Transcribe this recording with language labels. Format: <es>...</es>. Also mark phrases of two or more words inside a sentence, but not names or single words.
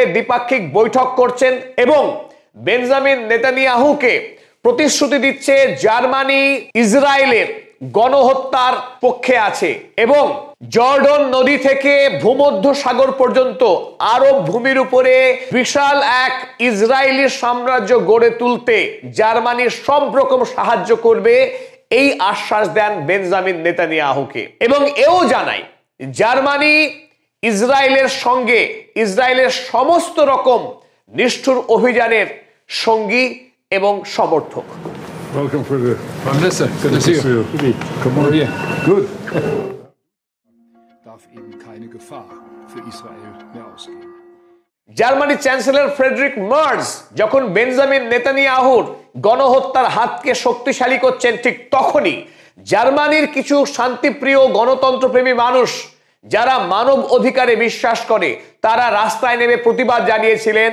<bn>দ্বিপাক্ষিক বৈঠক করছেন এবং বেঞ্জামিন নেতানিয়াহুকে প্রতিশ্রুতি দিচ্ছে জার্মানি ইসরায়েলের গণহত্যার পক্ষে আছে এবং জর্ডন নদী থেকে ভূমধ্য সাগর পর্যন্ত আরব ভূমির উপরে বিশাল এক ইসরায়েলি সাম্রাজ্য গড়ে তুলতে জার্মানি সব রকম সাহায্য করবে, এই আশ্বাস দেন বেঞ্জামিন নেতানিয়াহুকে। এবং এও জানায় জার্মানি ইসরায়েলের সঙ্গে ইসরায়েলের সমস্ত রকম নিষ্ঠুর অভিযানের সঙ্গী এবং সমর্থক।</bn> <en>Welcome for the Prime Minister. Good to see you. Come on here. Good.</en> <de>Darf eben keine Gefahr für Israel mehr ausgehen.</de> <bn>জার্মানি চ্যান্সেলর ফ্রেডরিক মার্জ যখন বেঞ্জামিন নেতানিয়াহুর গণহত্যার হাতকে শক্তিশালী করছেন, ঠিক তখনই জার্মানির কিছু শান্তিপ্রিয় গণতন্ত্রপ্রেমী মানুষ যারা মানব অধিকারে বিশ্বাস করে তারা রাস্তায় নেমে প্রতিবাদ জানিয়েছিলেন।</bn>